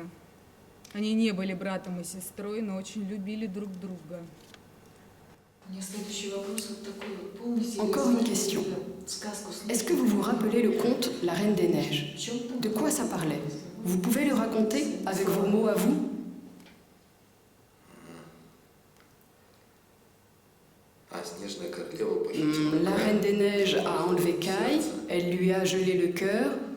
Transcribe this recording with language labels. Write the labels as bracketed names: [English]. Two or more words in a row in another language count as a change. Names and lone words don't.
[Russian] Они не были братом и сестрой, но очень любили друг друга. [French] Encore une question. Est-ce que vous vous rappelez le conte La Reine des Neiges? De quoi ça parlait? Vous pouvez le raconter avec vos mots à vous? La Reine des Neiges a enlevé Kai, elle lui a gelé le cœur.